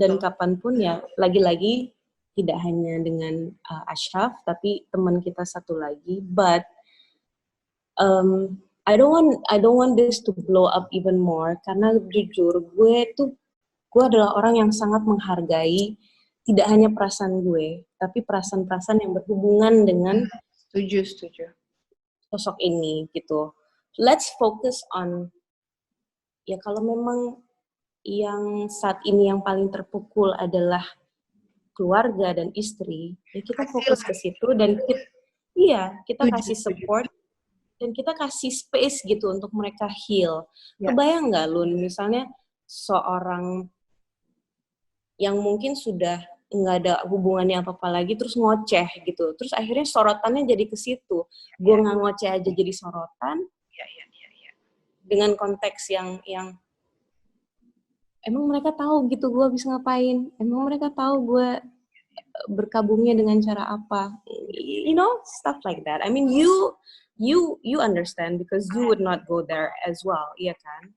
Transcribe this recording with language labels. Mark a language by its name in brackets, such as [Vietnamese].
[Indonesian] Dan kapanpun ya, lagi-lagi tidak hanya dengan Ashraf, tapi teman kita satu lagi. [English] But I don't want this to blow up even more. [Indonesian] Karena jujur, gue adalah orang yang sangat menghargai tidak hanya perasaan gue, tapi perasaan-perasaan yang berhubungan dengan Setuju. Sosok ini gitu. [English] Let's focus on [Indonesian] ya kalau memang yang saat ini yang paling terpukul adalah keluarga dan istri, ya kita fokus ke situ dan kita kasih support dan kita kasih space gitu untuk mereka heal. Kebayang nggak Lun, misalnya seorang yang mungkin sudah nggak ada hubungannya apa-apa lagi, terus ngoceh gitu. Terus akhirnya sorotannya jadi ke situ. Gue nggak ngoceh aja jadi sorotan. Dengan konteks yang emang mereka tahu gitu gue habis ngapain. Emang mereka tahu gue berkabungnya dengan cara apa. [English] You know, stuff like that. I mean, you understand because you would not go there as well, [Indonesian] iya kan?